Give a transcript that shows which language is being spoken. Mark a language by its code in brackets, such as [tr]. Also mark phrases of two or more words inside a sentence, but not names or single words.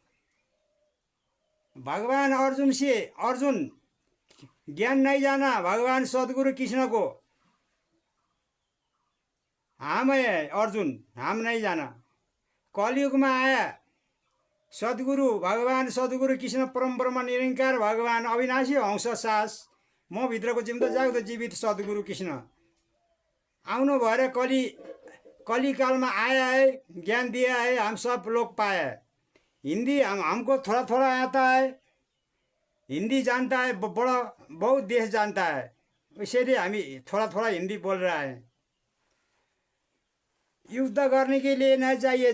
[hi] भगवान अर्जुन से अर्जुन ज्ञान नहीं जाना भगवान सदगुरु कृष्ण को। हम है अर्जुन, हम नहीं जाना। कलयुग में आया सदगुरु भगवान सदगुरु कृष्ण परम ब्रह्म निरंकार भगवान अविनाशी अंश सास [ne] म भित्रको जिउँदो जाग्दो जीवित [hi] सदगुरु कृष्ण [ne] आउनु भएर कलिकालमा [hi] आया है। ज्ञान दिया है। हम सब लोग पाया। हिंदी हमको थोड़ा थोड़ा आता है। हिंदी जानता है बड़ा बहुत देश जानता है। इसलिए हामी थोड़ा थोड़ा हिंदी बोल रहा है। युद्ध करने के लिए नहीं चाहिए।